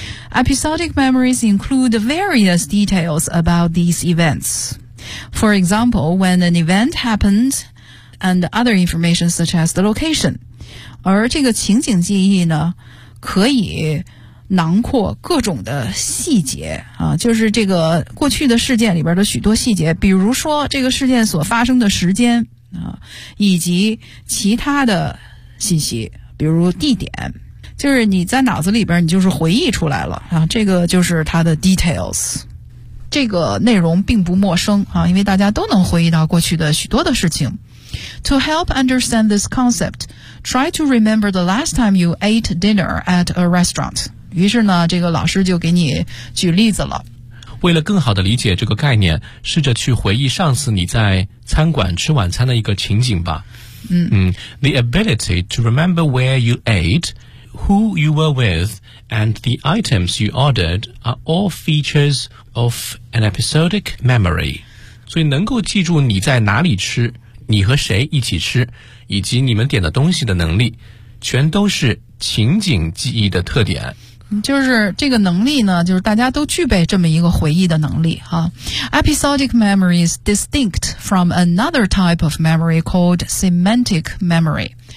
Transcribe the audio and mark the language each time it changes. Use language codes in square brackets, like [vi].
[en] Episodic memories include various details about these events. For example, when an event happened and other information such as the location. [zh] 而这个情景记忆呢可以囊括各种的细节啊，就是这个过去的事件里边的许多细节，比如说这个事件所发生的时间啊，以及其他的信息，比如地点，就是你在脑子里边你就是回忆出来了啊，这个就是它的 details。这个内容并不陌生啊，因为大家都能回忆到过去的许多的事情。 [en] To help understand this concept, try to remember the last time you ate dinner at a restaurant. [zh] 于是呢，这个老师就给你举例子了。为了更好的理解这个概念，试着去回忆上次你在餐馆吃晚餐的一个情景吧。嗯 [en] 嗯 ，The ability to remember where you ate, who you were with, and the items you ordered are all features of an episodic memory. [zh] 所以能够记住你在哪里吃，你和谁一起吃，以及你们点的东西的能力，全都是情景记忆的特点。就是这个能力呢，就是大家都具备这么一个回忆的能力哈。 [en] Episodic memory is distinct from another type of memory called semantic memory.